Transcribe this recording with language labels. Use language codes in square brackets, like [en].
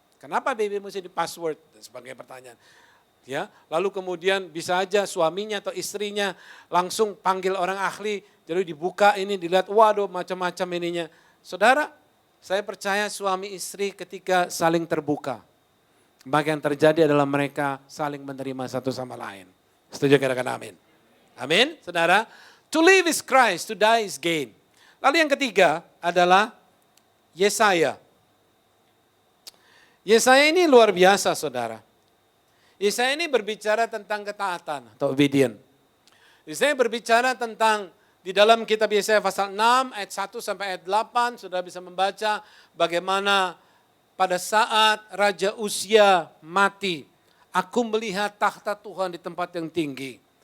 [id] Kenapa BB mesti di password? Sebagai pertanyaan. Ya, lalu kemudian bisa aja suaminya atau istrinya langsung panggil orang ahli, jadi dibuka ini, dilihat, waduh macam-macam ininya. Saudara, saya percaya suami istri ketika saling terbuka, maka yang terjadi adalah mereka saling menerima satu sama lain. Setuju, katakan amin. Amin, saudara. [en] To live is Christ, to die is gain. [id] Lalu yang ketiga adalah Yesaya. Yesaya ini luar biasa, saudara. Yesaya ini berbicara tentang ketaatan atau obedient. Yesaya berbicara tentang di dalam kitab Yesaya pasal 6 ayat 1 sampai ayat 8, sudah bisa membaca bagaimana pada saat Raja Uzia mati, aku melihat takhta Tuhan di tempat yang tinggi.